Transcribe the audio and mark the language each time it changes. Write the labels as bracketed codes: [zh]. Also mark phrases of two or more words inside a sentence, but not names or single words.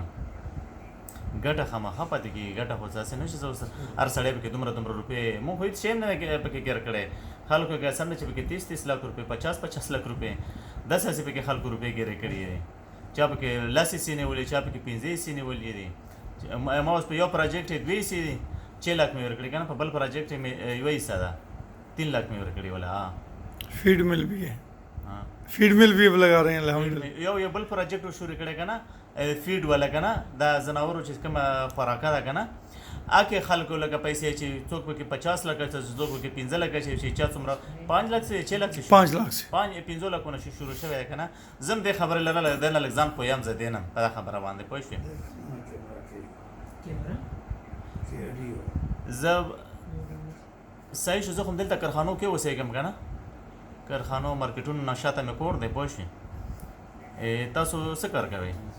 [ps] ګټه خامخا پاتې کېږي ګټه خو داسې نه چې زه اوس هر سړی پکې دومره روپۍ موږ خو هېڅ شی هم نه پکې ګیر کړی خلکو کې اصل نه چې پکې 30 لک روپۍ 50 لک روپۍ داسې هسې پکې خلکو روپۍ ګیرې کړي دي چا پکې 10 حصې نیولې چا پکې 15 حصې نیولې دي ما اوس په یو پروجیکټ یې 2 حصې دي 6 لک مې ورکړي که نه په بل پروجیکټ یې مې 1 حصه ده 3 لک مې ورکړي ولا [ur] فیڈ مل بھی ہے فیڈ مل بھی اب لگا رہے ہیں [ps] الحمدلله یو بل پروجیکټ شروع کړی که نه فیډ والا که نه دا ځناورو چې کومه خوراکه ده که نه هغې خلکو لکه پیسې چې څوک پکې 50 لکه څوک پکې 15 لکه چې چا څومره 5 لک 6 لک [ur] 5 لاکھ سے [ps] 15 لکونه شروع شوی دی که نه زه هم دې خبرې لرله دی نه لږ ځان پوهیم زه دې نه په دا خبره باندې پوه شوې زه صحیح شو زه خو دلته کارخانو کې اوسېږم که نه کارخانو مارکیټونو نه شاته مې کور دی پوه شوې تاسو څه کار کوئ